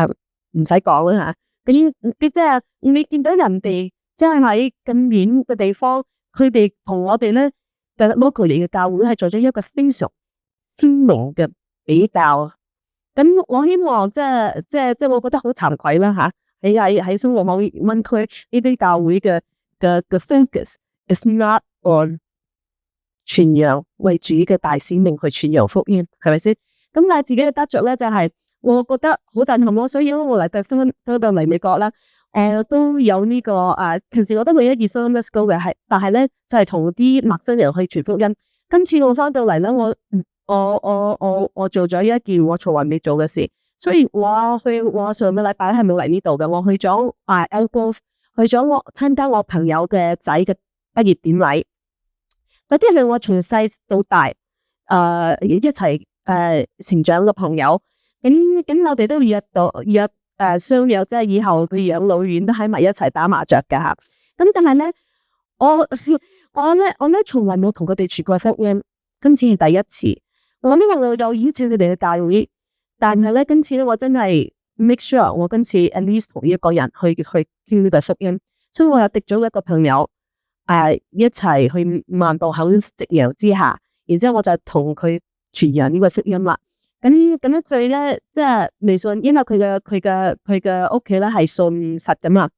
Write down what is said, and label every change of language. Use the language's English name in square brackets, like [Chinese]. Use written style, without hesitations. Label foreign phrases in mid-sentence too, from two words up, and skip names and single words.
[Cantonese] 唔使講啦吓，咁即係你見到人哋即係喺咁遠嘅地方，佢哋同我哋咧嘅 local 嚟嘅教會係做咗一個非常鮮明嘅比較。咁我希望即係我覺得好慚愧啦吓，喺生活某灣區呢啲教會嘅 [English] focus is not on [Cantonese] 傳揚為主嘅大使命去傳揚福音，係咪先？咁但係自己嘅得着咧，就係我覺得好震撼咯。所以我嚟到嚟美國啦，都有呢個平時我都會一熱心 [English] let's go [Cantonese] 嘅，但係咧就係同啲陌生人去傳福音。今次我翻到嚟咧，我做咗一件我從來未做嘅事。所以我上個禮拜係冇嚟呢度嘅，我去咗Elbow，去咗我參加我朋友嘅仔嘅畢業典禮。嗰啲係我從細到大一齊成長嘅朋友，咁我哋都約相約，即係以後佢養老院都喺埋一齊打麻雀嘅吓。咁但係咧，我咧從來冇同佢哋傳過福音，今次係第一次。我呢個有邀請佢哋嘅教會，但係咧今次咧我真係 [English] make sure [Cantonese] 我今次 [English] at least [Cantonese] 同一個人去聽呢個福音，所以我又滴咗一個朋友。一齊去漫步喺夕陽之下，然之後我就同佢傳揚呢個福音啦。咁佢咧即係未信，因為佢嘅屋企咧係信實噶嘛。